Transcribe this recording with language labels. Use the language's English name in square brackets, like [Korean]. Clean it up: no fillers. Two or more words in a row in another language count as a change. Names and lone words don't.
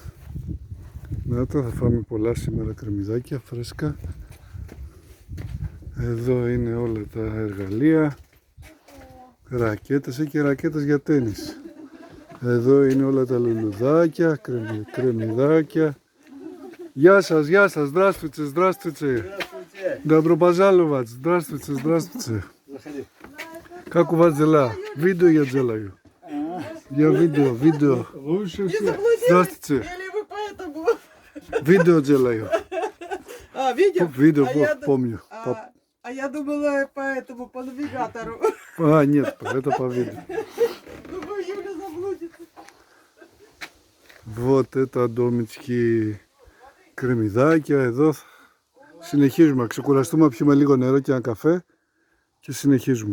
[Greek] Να τα, θα φάμε πολλά σήμερα κρεμμυδάκια φρέσκα. Εδώ είναι όλα τα εργαλεία. Ρακέτες, έχει ρακέτες για τένις. Εδώ είναι όλα τα λουλουδάκια, κρεμμυδάκια. Γεια σας, [Russian] здравствуйте, здравствуйте. Добро пожаловать, здравствуйте. Как у вас дела? Видео я делаю. Я видео. Здравствуйте. Видео делаю. Видео, помню. Я думала по этому, по навигатору. Нет, это по видео. Думаю, Юля заблудится. Вот это [Greek] ντόμιτσκι, κρεμμυδάκια. Εδώ συνεχίζουμε. Ξεκουραστούμε, πιούμε λίγο νερό και ένα καφέ και συνεχίζουμε.